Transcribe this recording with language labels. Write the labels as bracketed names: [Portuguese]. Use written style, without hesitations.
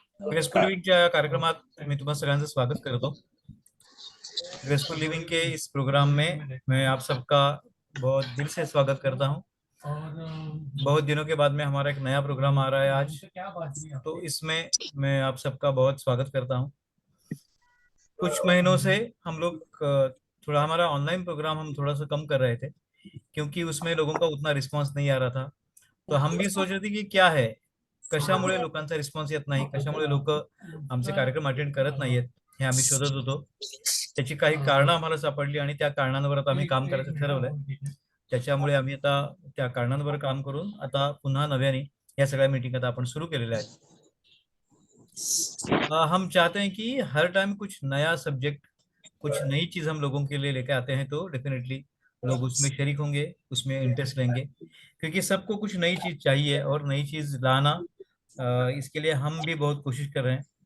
[Marathi] Graceful लिव्हिंगच्या कार्यक्रमात मी तुम्हा सगळ्यांचं स्वागत करतो. [Hindi] ग्रेसफुल लिविंग के इस प्रोग्राम में मैं आप सबका बहुत दिल से स्वागत करता हूं. बहुत दिनों के बाद में हमारा एक नया प्रोग्राम आ रहा है आज, तो इसमें मैं आप सबका बहुत स्वागत करता हूं. कुछ महीनों से हम लोग थोड़ा हमारा ऑनलाइन प्रोग्राम हम थोड़ा सा कम कर रहे थे, क्योंकि उसमें लोगों का उतना रिस्पांस नहीं आ रहा था. तो हम भी सोच रहे थे की [Marathi] क्या आहे, कशामुळे लोकांचा रिस्पॉन्स येत नाही, कशामुळे लोक आमचे कार्यक्रम अटेंड करत नाहीयेत, हे आम्ही शोधत होतो. त्याची काही कारणं आम्हाला सापडली आणि त्या कारणांवर आता आम्ही काम करायचं ठरवलंय. त्याच्यामुळे आम्ही आता त्या कारणांवर काम करून आता पुन्हा नव्याने या सगळ्या मीटिंग आता आपण सुरू केलेल्या आहेत. [Hindi] हम चाहते हैं कि हर टाइम कुछ नया सब्जेक्ट, कुछ नई चीज हम लोगों के लिए लेके आते हैं, तो डेफिनेटली लोग उसमें शरीक होंगे, उसमें इंटरेस्ट लेंगे, क्योंकि सबको कुछ नई चीज चाहिए और नई चीज लाना, इसके लिए हम भी बहुत कोशिश कर रहे हैं.